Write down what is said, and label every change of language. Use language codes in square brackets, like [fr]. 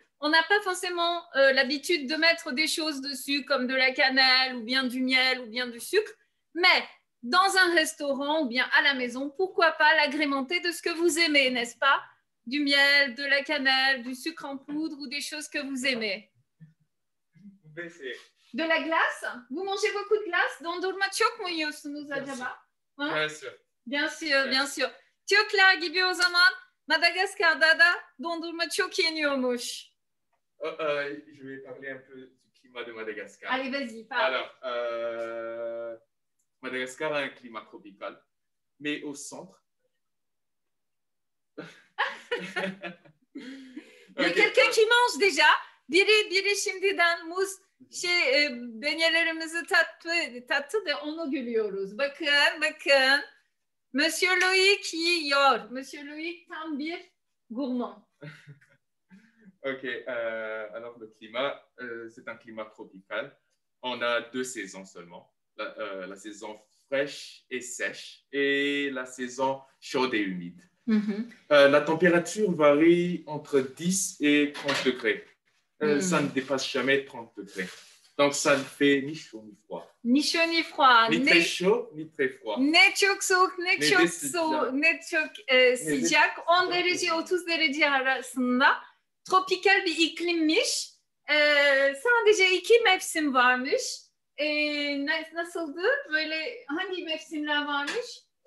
[fr] On n'a pas forcément l'habitude de mettre des choses dessus comme de la cannelle ou bien du miel ou bien du sucre. Mais dans un restaurant ou bien à la maison, pourquoi pas l'agrémenter de ce que vous aimez, n'est-ce pas? Du miel, de la cannelle, du sucre en poudre ou des choses que vous aimez. De la glace? Vous mangez beaucoup de glace? [tr] Dondurma çok mu yiyorsunuz acaba? [fr] Bien sûr. Bien sûr, bien sûr. [tr] Türkler gibi o zaman Madagaskar'da da dondurma çok yeniyormuş. [fr] Je vais parler un peu du climat de Madagascar. Allez, vas-y, parle. Alors, Madagascar a un climat tropical, mais au centre. Il y a quelqu'un qui mange déjà. [tr] Biri şimdiden muz benyelerimizi tattı da onu gülüyoruz. Bakın. [fr] Monsieur Loïc [tr] yiyor. [fr] Monsieur Loïc [tr] tam bir [fr] gourmand. Ok, alors le climat, c'est un climat tropical. On a 2 saisons seulement. La saison fraîche et sèche et la saison chaude et humide. La température varie entre 10 et 30 degrés. Ça ne dépasse jamais 30 degrés. Donc, ça ne fait ni chaud ni froid. Ni chaud ni froid. Ni très chaud ni très froid. [tr] Ne çok soğuk, ne çok sıcak. 10 derece 30 derece arasında. Tropikal bir iklimmiş. Sadece 2 mevsim varmış. Nasıldı? Böyle hangi mevsimler varmış?